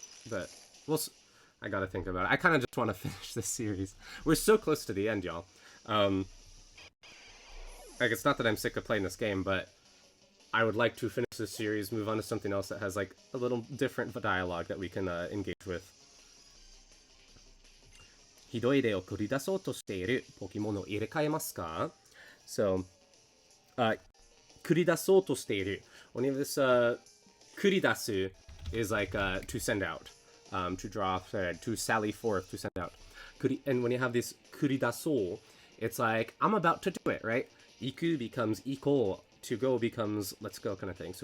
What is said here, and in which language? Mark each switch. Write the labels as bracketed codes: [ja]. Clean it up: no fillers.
[en] But I gotta think about it. I kind of just want to finish this series. We're so close to the end, y'all. Like, it's not that I'm sick of playing this game, but I would like to finish this series, move on to something else that has, like, a little different dialogue that we can engage with. [ja] ひどい例を繰り出そうとしているポケモンを入れ替えますか？ So, 繰り出そうとしている. [en] When you have this, 繰り出す is like to send out. To draw, to sally forth, to send out. And when you have this kuridaso, it's like, I'm about to do it, right? Iku becomes iko, to go becomes let's go kind of thing.